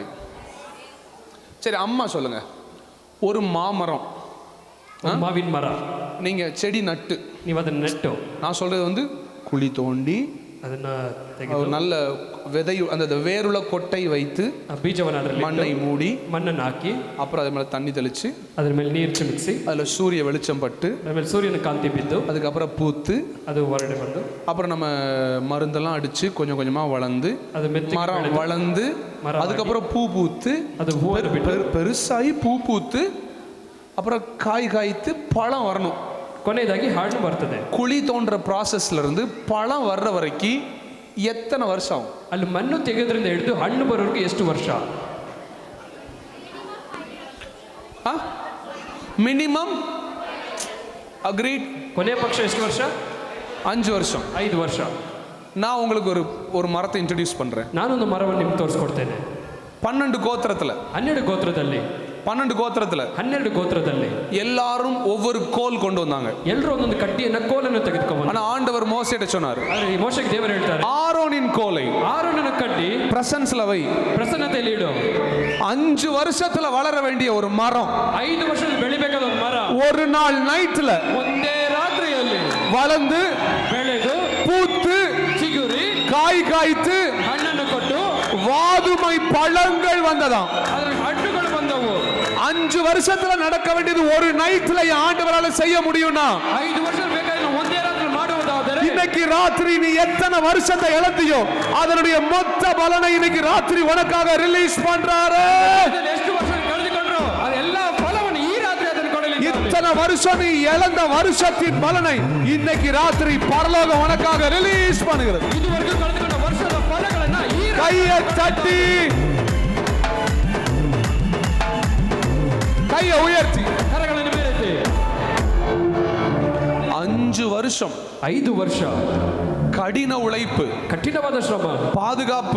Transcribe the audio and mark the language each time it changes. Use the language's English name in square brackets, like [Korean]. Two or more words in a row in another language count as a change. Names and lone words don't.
[Tamil] சரி, அம்மா சொல்லுங்க. ஒரு மாமரம், [Kannada] ಮಾವಿನ ಮರ [Tamil] நீங்க செடி நட்டு, [Kannada] ನೀವು ಅದನ್ನ ನೆಟ್ಟು, [Tamil] நான் சொல்றது வந்து குழி தோண்டி [Kannada] ಅದನ್ನ [Tamil] ஒரு நல்ல விதை, அந்த வேருள்ள கொட்டை வைத்து [Kannada] ಬೀಜವನ್ನು ಅದರಲ್ಲಿ [Tamil] மண்ணை மூடி [Kannada] ಮಣ್ಣನ್ನು ಹಾಕಿ, [Tamil] அப்புறம் அது மேல தண்ணி தெளிச்சு, [Kannada] ಅದ್ರ ಮೇಲೆ ನೀರು ಚಿಮುಕಿಸಿ, [Tamil] அதுல சூரிய வெளிச்சம் பட்டு, [Kannada] ಅದ್ರ ಮೇಲೆ ಸೂರ್ಯನ ಕಾಂತಿ ಬಿದ್ದು [Tamil] அதுக்கப்புறம் பூத்து, [Kannada] ಅದು ಹೊರಡೆ ಬಂದು, [Tamil] அப்புறம் நம்ம மருந்தெல்லாம் அடிச்சு கொஞ்சம் கொஞ்சமா வளர்ந்து, [Kannada] ಅದು ಮೆತ್ತಗೆ [Tamil] மரம் [Kannada] ಬೆಳೆದು, [Tamil] வளர்ந்து, அதுக்கப்புறம் பூ பூத்து, [Kannada] ಅದು ಹೂವನ್ನು ಬಿಟ್ಟು [Tamil] பெருசாகி பூ பூத்து, அப்புறம் காய் காய்த்து பழம் வரணும். [Kannada] ಕೊನೆಯದಾಗಿ ಹಣ್ಣು ಬರ್ತದೆ. [Tamil] குழி தோன்ற ப்ராசஸ்ல இருந்து பழம் வர்ற வரைக்கும் எத்தனை வருஷம் ஆகும்? [Kannada] ಅಲ್ಲಿ ಮಣ್ಣು ತೆಗೆಯೋದ್ರಿಂದ ಹಿಡಿದು ಹಣ್ಣು ಬರೋರಿಗೆ ಎಷ್ಟು ವರ್ಷ? [English] minimum agreed. [Kannada] ಕೊನೆಯ ಪಕ್ಷ ಎಷ್ಟು ವರ್ಷ? [Tamil] 5 வருஷம். [Kannada] 5 ವರ್ಷ. [Tamil] நான் உங்களுக்கு ஒரு மரத்தை இன்ட்ரடியூஸ் பண்றேன். [Kannada] ನಾನೊಂದು ಮರವನ್ನು ನಿಮ್ಗೆ ತೋರಿಸ್ಕೊಡ್ತೇನೆ. [Tamil] 12 கோத்திரத்துல [Kannada] 12 ಗೋತ್ರದಲ್ಲಿ [Tamil] 12 கோத்திரத்துல எல்லாரும் ஒவ்வொரு கோல் கொண்டு வந்தாங்க. [Kannada] ಎಲ್ಲರೂ ಒಂದೊಂದು ಕಡ್ಡಿಯನ್ನ ಕೋಲನ್ನು ತೆಗೆದುಕೊಂಡು, [Tamil] ஆனா ஆண்டவர் மோசேட்ட சொன்னார், [Kannada] ಆದರೆ ಮೋಶೆಗೆ ದೇವರು ಹೇಳ್ತಾರೆ, [Tamil] ஆரோனின் கோலை [Kannada] ಆರೋನನ ಕಡ್ಡಿ [Tamil] பிரசன்ஸ்ல வை, [Kannada] ಪ್ರಸನ್ನತೆಯಲ್ಲಿ ಇಡು. [Tamil] 5 வருஷத்துல வளர வேண்டிய ஒரு மரம் [Kannada] 5 ವರ್ಷದಲ್ಲಿ ಬೆಳಿಬೇಕಾದ ಒಂದು ಮರ [Tamil] ஒரு நாள் நைட்ல [Kannada] ಒಂದೇ ರಾತ್ರಿಯಲ್ಲಿ [Tamil] வளர்ந்து [Kannada] ಬೆಳೆದು [Tamil] பூத்து [Kannada] ಚಿಗುರಿ [Tamil] காய் காய்த்து [Kannada] ಹಣ್ಣನ್ನು ಕೊಟ್ಟು [Tamil] வாதுமை பழங்கள் வந்ததாம். [Kannada] ಅದರ ಹಣ್ಣುಗಳು ಬಂದವು. [Tamil] 5 வருஷத்துல நடக்க வேண்டியது ஒரு நைட்ல ஆண்டவரால செய்ய முடியும்னா, [Kannada] 5 ವರ್ಷ ಬೇಕಾದ್ರೆ ಒಂದೇ ರಾತ್ರಿ ಮಾಡುವುದಾದರೆ, [Tamil] இன்னைக்கு ராத்திரி நீ எத்தனை வருஷத்தை இழந்தியோ அதனுடைய மொத்த பலனை இன்னைக்கு ராத்திரி உனக்காக ரிலீஸ் பண்றாரு. [Kannada] ಎಷ್ಟು ವರ್ಷ ಕಳೆದುಕೊಂಡ್ರು ಅದೆಲ್ಲ ಫಲವನ್ನು ಈ ರಾತ್ರಿ ಅದನ್ನು ಕೊಡಲಿದ್ದಾರೆ. [Tamil] இத்தனை வருஷம் நீ இழந்த வருஷத்தின் பலனை இன்னைக்கு ராத்திரி பரலோகம் உனக்காக ரிலீஸ் பண்ணுகிறது. [Kannada] ಇದುವರೆಗೂ ಕಳೆದುಕೊಂಡ ವರ್ಷದ ಫಲಗಳನ್ನ ಈ [Tamil] கையை தட்டி, கையை உயர்த்தி, [Kannada] ಕರಗಳನ್ನು ಮೇಲೆತ್ತಿ. [Tamil] 5 வருஷம் [Kannada] 5 ವರ್ಷ [Tamil] கடின உழைப்பு, [Kannada] ಕಠಿಣವಾದ ಶ್ರಮ, [Tamil] பாதுகாப்பு,